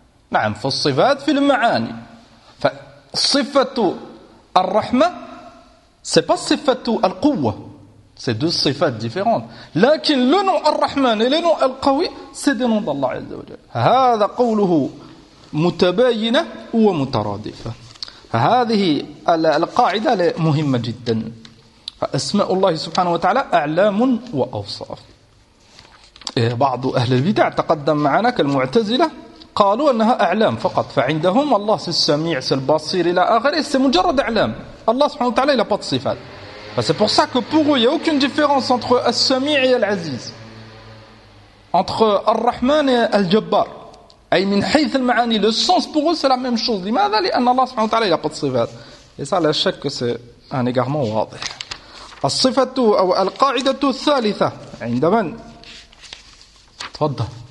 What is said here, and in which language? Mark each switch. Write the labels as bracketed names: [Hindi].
[Arabic] نعم في الصفات في المعاني. فصفة الرحمة [French] c'est pas [Arabic] صفة القوة. [French] C'est deux صفات différentes. [Arabic] لكن [French] le nom الرحمن et le nom القوي c'est des noms d'Allah عز وجل. [Arabic] هذا قوله متباينة ومترادفة. هذه القاعدة مهمة جدا. فأسماء الله سبحانه وتعالى أعلام وأوصاف. بعض أهل البدع تقدم معنا كالمعتزلة قالوا أنها أعلام فقط. فعندهم الله السميع البصير إلى آخره [French] c'est [Arabic] مجرد أعلام. الله سبحانه وتعالى لا [French] pas de [Arabic] صفات. [French] C'est pour ça que pour eux il n'y a aucune différence entre السميع et العزيز, entre الرحمن et الجبار. [Arabic] أي من حيث المعاني [French] le sens pour eux c'est la même chose. [Arabic] لماذا؟ لأن الله سبحانه وتعالى لا [French] pas de [Arabic] صفات. [French] Et ça la chaque que c'est un égarement واضح. [Arabic] الصفة أو القاعدة الثالثة عند من؟ تفضل.